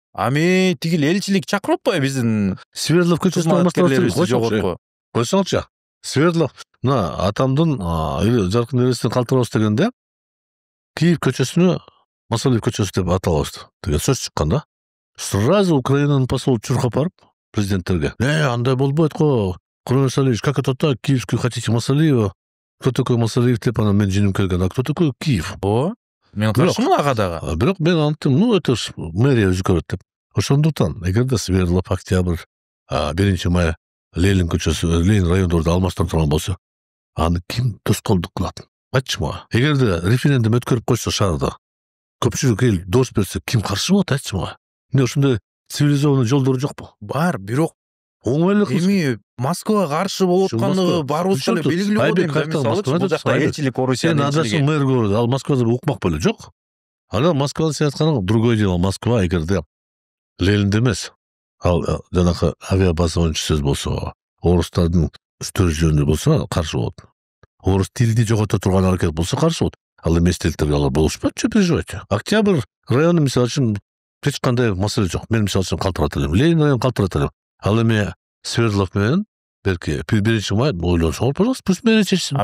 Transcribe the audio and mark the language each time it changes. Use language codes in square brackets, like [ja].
[ky] Ами тигил элчилик чакырып атпайбы биздин Свердлов көчөсүн кызматкерлерибизди жогорку? Койсоңчу. Свердлов мына атамдын жаркын элестен калтырабыз дегенде Киев көчөсүнө Масалиев көчөсү деп аталабыз деген сөз чыккан да. [ru] Сразу [ky] Украинанын посолу чуркап барып президенттерге. Андай болбойт го. [ru] Курман Масалиевич, как это так? Киевский хотите Масалиева? Кто такой Масалиев [ky] деп анан мен жиним келген. [ru] А кто такой Киев? [ky] Мен каршымын ага дагы. Бирок мен анттым, [ru] это ж [ky] мэрия өзү көрөт деп. Ошондуктан эгерде Свердлов, Октябрь, 1-май Ленин көчөсү, Ленин райондорду алмаштырып турган болсо, аны ким тоскоолдук кылат? Айтчы мага. Эгерде референдум өткөрүп койсо шаарда, көпчүлүк эл дос берсе, ким каршы болот? Айтчы мага. Эмне ушундай цивилизованный жолдору жокпу? Бар, бирок Оңойлук эми Москвага каршы болуп аткандыгы баарыбызга эле белгилүү го дейм. Мисалы бул жакта элчилик, Орусиянын адасың мэр көрөт, ал Москвада укмак беле жок. Анан Москваны сен айтканың [ru] другой дело. [ky] Москва эгерде Ленинде эмес, ал жанакы авиабаза боюнча сөз болсо, орустардын үстөрү жөнүндө болсо каршы болот. Орус тилди жогото турган аракет болсо каршы болот. Ал эми эстеликтерге алар болушпайт, [ru] че переживайте. [ky] Октябрь району мисалы үчүн эч кандай маселе жок. Мен мисалы үчүн калтырат элем. Ленин районун калтырат элем. Ал эми Свердлов менен белки 1-май ойлонсоңор, [ru] пожалуйста, пусть мэрия [ky] чечсин.